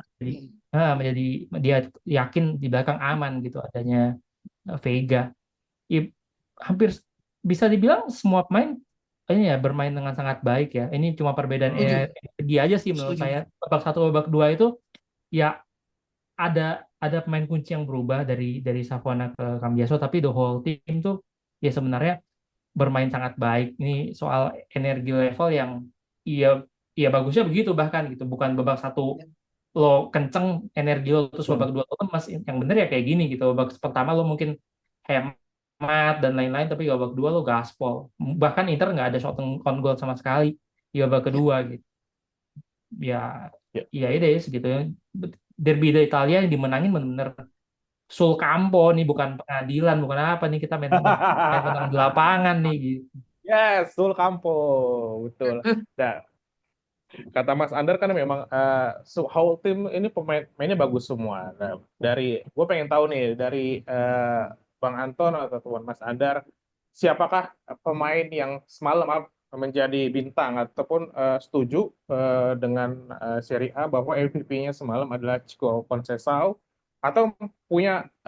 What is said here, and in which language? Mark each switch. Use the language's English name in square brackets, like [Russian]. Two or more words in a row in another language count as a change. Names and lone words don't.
[Indonesian] jadi menjadi dia yakin di belakang aman gitu adanya Vega. I- Hampir bisa dibilang semua pemain ini ya bermain dengan sangat baik ya. Ini cuma perbedaan Setuju, energi aja sih menurut setuju. saya. Babak satu, babak dua itu ya ada pemain kunci yang berubah dari Savona ke Cambiaso, tapi [English] the whole team [Indonesian] tuh ya sebenarnya bermain sangat baik. Ini soal energi level yang iya iya bagusnya begitu bahkan gitu. Bukan babak satu lo kenceng energi lo terus babak betul. dua lo lemas. Yang bener ya kayak gini gitu. Babak pertama lo mungkin hemat dan lain-lain, tapi di babak dua lo gaspol. Bahkan Inter nggak ada [English] shot on goal [Indonesian] sama sekali di babak Ya. kedua gitu. Ya Ya. ya itu ya segitu ya. Derby Italia yang dimenangin bener-bener [Italian] sul campo [Indonesian] nih, bukan pengadilan, bukan apa nih, kita main tenang di lapangan nih gitu. Yes, [Italian] Sul Campo, [Indonesian] betul. Nah, kata Mas Andar kan memang [English] whole team [Indonesian] ini pemainnya bagus semua. Nah, gue pengen tahu nih dari Bang Anton atau Mas Andar, siapakah pemain yang semalam menjadi bintang ataupun setuju dengan Serie A bahwa MVP-nya semalam adalah Chico Conceição, atau punya